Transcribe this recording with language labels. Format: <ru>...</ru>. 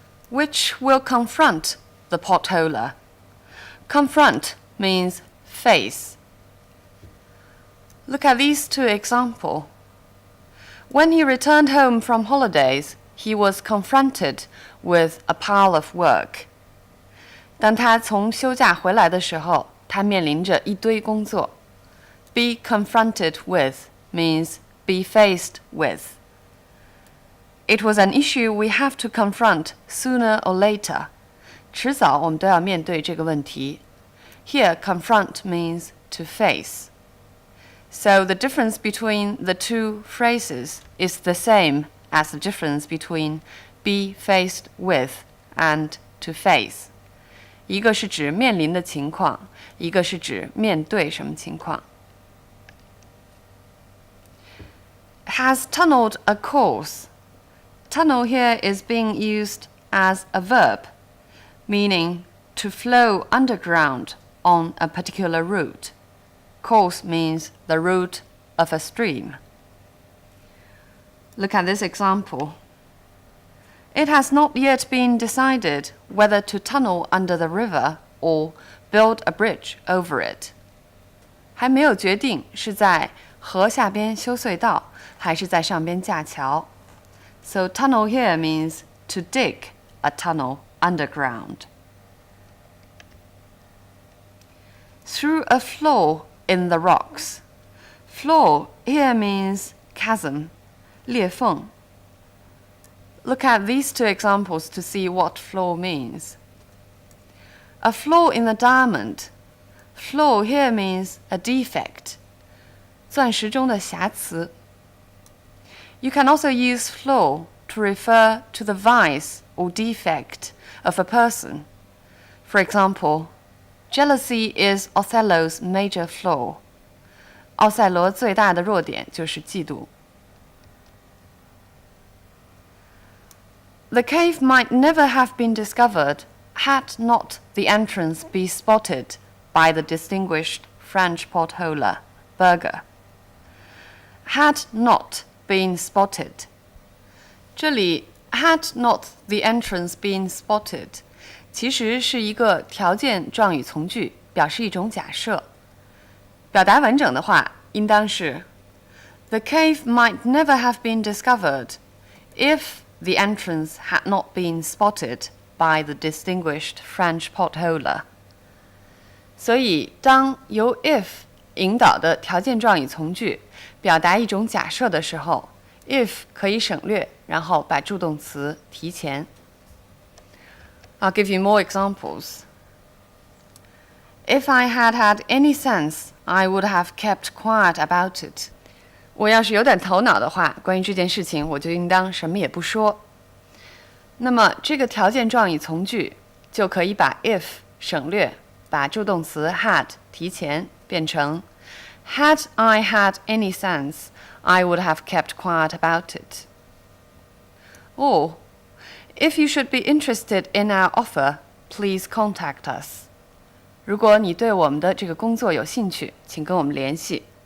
<en>Which will confront the potholer. Confront means face. Look at these two examples. When he returned home from holidays, he was confronted with a pile of work.</en> <zh>当他从休假回来的时候，他面临着一堆工作。</zh> <en>Be confronted with means be faced with. It was an issue we have to confront sooner or later.</en> <zh>迟早我们都要面对这个问题。</zh> <en>Here, confront means to face. So the difference between the two phrases is the same as the difference between be faced with and to face.</en> <zh>一个是指面临的情况，一个是指面对什么情况。</zh> <en>Has tunneled a course. Tunnel here is being used as a verb, meaning to flow underground on a particular route. Course means the route of a stream. Look at this example. It has not yet been decided whether to tunnel under the river or build a bridge over it.</en> <zh>还没有决定是在河下边修隧道，还是在上边架桥。</zh> <en>So tunnel here means to dig a tunnel underground. Through a flaw in the rocks. Flaw here means chasm,</en> <zh>裂缝。</zh> <en>Look at these two examples to see what flaw means. A flaw in the diamond. Flaw here means a defect,</en> <zh>钻石中的瑕疵。</zh> <en>You can also use flaw to refer to the vice or defect of a person. For example, jealousy is Othello's major flaw.</en> <zh>奥赛罗最大的弱点就是嫉妒。</zh> <en>The cave might never have been discovered had not the entrance been spotted by the distinguished French potholer, Berger. Had not been spotted.</en> <zh>这里</zh> <en>had not the entrance been spotted</en> <zh>其实是一个条件状语从句，表示一种假设。表达完整的话，应当是</zh> <en>The cave might never have been discovered if the entrance had not been spotted by the distinguished French potholer.</en> <zh>所以，当由 if 引导的条件状语从句表达一种假设的时候 if 可以省略，然后把助动词提前。</zh> <en>I'll give you more examples. If I had had any sense, I would have kept quiet about it.</en> <zh>我要是有点头脑的话，关于这件事情，我就应当什么也不说。那么这个条件状语从句就可以把 if 省略，把助动词 had 提前，变成</zh> <en>Had I had any sense, I would have kept quiet about it. Or, if you should be interested in our offer, please contact us.</en> <zh>如果你对我们的这个工作有兴趣，请跟我们联系。</zh>